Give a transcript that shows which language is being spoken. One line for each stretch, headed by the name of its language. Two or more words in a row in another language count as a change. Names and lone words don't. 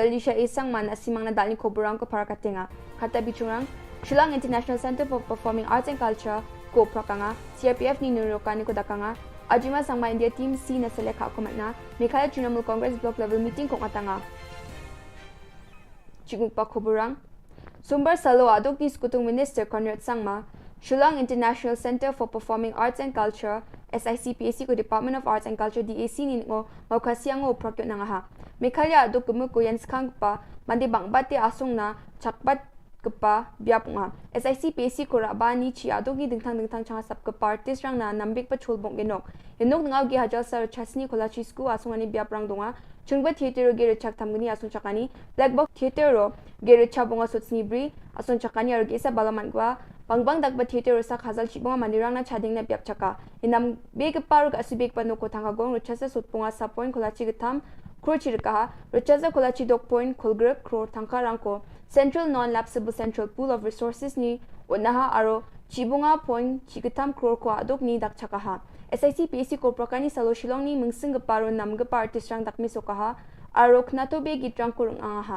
Garo: Alicia Isang man asimang nadal ni Khubor Na Ka Jylla, kata bichurang, Shillong International Center for Performing Arts and Culture, ko prakanga, CRPF ni nurukan ni ko dakanga, Ajima Sangma India Team C na seleka ako na, Mikaya Trinamool Congress
English: Block Level Meeting
Garo: kong atanga. Chigug pa Khuborang, Sumber Salo adok ni Skutung Minister Conrad Sangma, Shillong International Center for Performing Arts and Culture, SICPAC ko Department of Arts and Culture DAC ni ngo maukasiang ngo prakyo na nga ha. Mekalya adok gumu ko yan skang pa, mandi bang bati asong na chakbat kepa biap nga. SICPAC ko raba ni chi adok ni dingtang changa sap kepa artist rang na nambik pa chulbong genok. Yenok ngaw gi hajal sa chasni ko la chisku asong ani biap rang donga. Chungba theater ge rechak tamgani asong chakani,
English: Black Box Theater
Garo: ro ge recha bonga sotsni bri asong chakani aro ge sa balaman gwa. Bangbang dagba theater sa khazal chibonga mandirang na chading na biap chaka. Inam big paruk asubik pano ko thanga gong ruchasa sutpunga sa point kolachi gitam krochi rikaha ruchasa kolachi dok point kolgrek kro thangka rangko Central Non-Lapsable Central Pool of Resources ni unaha aro chibonga point chigitam kro ko adok ni dak chakaha. SICPAC ko prakani salo Shillong ni mungsing paro namgapa artist rang dakmi sokaha aro knato be gitrang kurung angaha.